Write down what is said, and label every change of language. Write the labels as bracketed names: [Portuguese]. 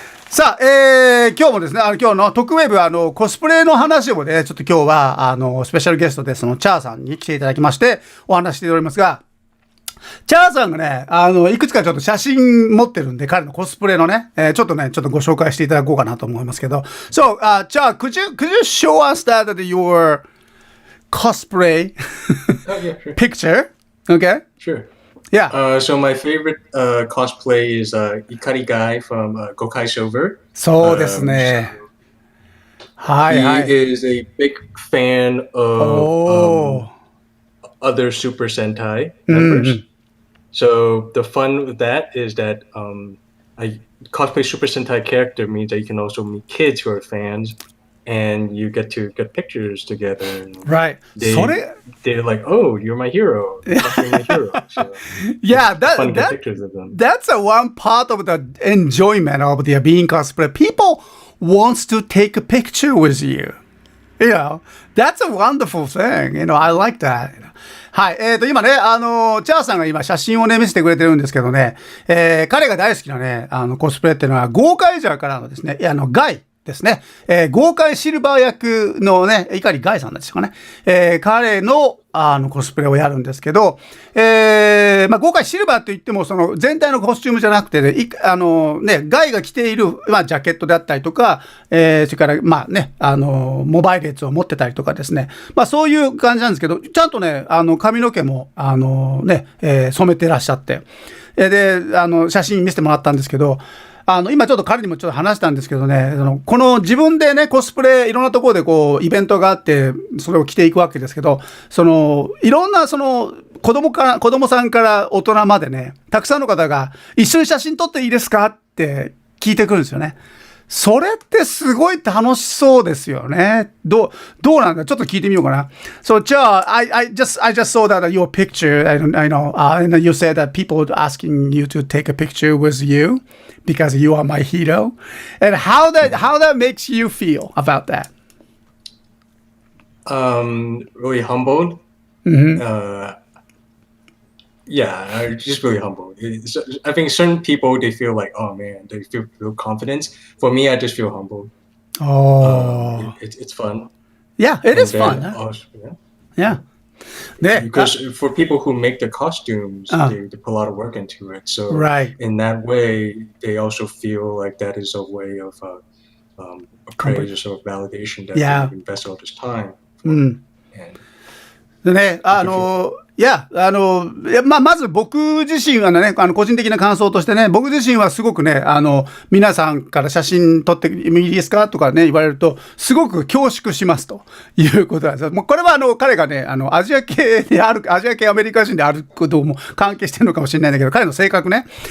[Japanese] さあ、今日もですね、今日のトクウェブコスプレの話をね、ちょっと今日はスペシャルゲストでそのチャーさんに来ていただきましてお話しておりますが、チャーさんがね、いくつかちょっと写真持ってるんで、彼のコスプレのね、ちょっとご紹介していただこうかなと思いますけど。 [English] So, Char, could you show us that your cosplay picture? Okay. Sure. Yeah. So my favorite cosplay is Kikai from Gokai Silver. [Japanese] そうですね。はいはい。 [English] He is a big fan of other Super Sentai members. So the fun with that is that I cosplay Super Sentai character means that you can also meet kids who are fans, and you get to get pictures together. And right. They're like, "Oh, you're my hero. You're my hero." So yeah, fun to get pictures of them. That's one part of the enjoyment of the being cosplay. People wants to take a picture with you. That's a wonderful thing. I like that. はい。 [Japanese] 今ね、チャーさんが今写真をね、見せてくれてるんですけどね、彼が大好きなね、コスプレっていうのは、ゴーカイジャーからのですね、ガイっですね。豪快シルバー役のね、碇ガイさんですかね。彼のコスプレをやるんですけど、豪快シルバーと言っても、その全体のコスチュームじゃなくてね、ガイが着ている、ジャケットであったりとか、それから、モバイル列を持ってたりとかですね。そういう感じなんですけど、ちゃんとね、髪の毛も、染めてらっしゃって、で、写真見せてもらったんですけど、今ちょっと彼にもちょっと話したんですけどね、この自分でね、コスプレいろんなところでこう、イベントがあって、それを着ていくわけですけど、いろんな子供さんから大人までね、たくさんの方が一緒に写真撮っていいですかって聞いてくるんですよね。それってすごい楽しそうですよね。どうなんだちょっと聞いてみようかな。 [English] So, じゃあ、I just saw that your picture, I know, and you said that people asking you to take a picture with you because you are my hero. And how that makes you feel about that? Really humbled. Yeah, just really humble. I think certain people, they feel like, oh man, they feel confidence. For me, I just feel humble. Oh, it's fun. Yeah, it is fun. Huh? Yeah. Because for people who make the costumes, they put a lot of work into it. So in that way, they also feel like that is a way of praise or sort of validation that they've invested all this time. [Japanese] And ね、まず僕自身はね、個人的な感想としてね、僕自身はすごくね、皆さんから写真撮ってもいいですかとかね、言われると、すごく恐縮しますということなんです。もうこれは彼がね、アジア系アメリカ人であることも関係してるのかもしれないんだけど、彼の性格ね。